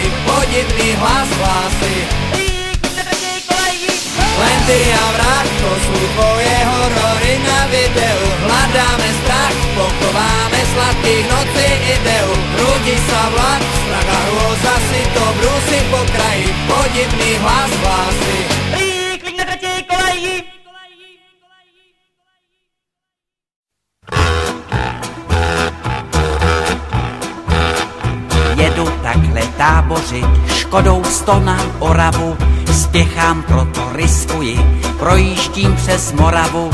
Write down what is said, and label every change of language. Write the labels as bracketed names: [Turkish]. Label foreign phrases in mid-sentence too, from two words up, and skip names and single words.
[Slovak] Podivný hlas hlási: len ty a vrah, to sú tvoje horory na videu. Hľadáme strach, pochováme sladkých nocí ideu. Hrúdi sa vlak, strach a hrôza si to brúsi po kraji. Podivný hlas hlási: rýchlik na tretej kolaji. [Czech] Jedu takhle tábořit, Škodou 100 na Oravu. Spěchám, proto riskuji, projíždím přes Moravu.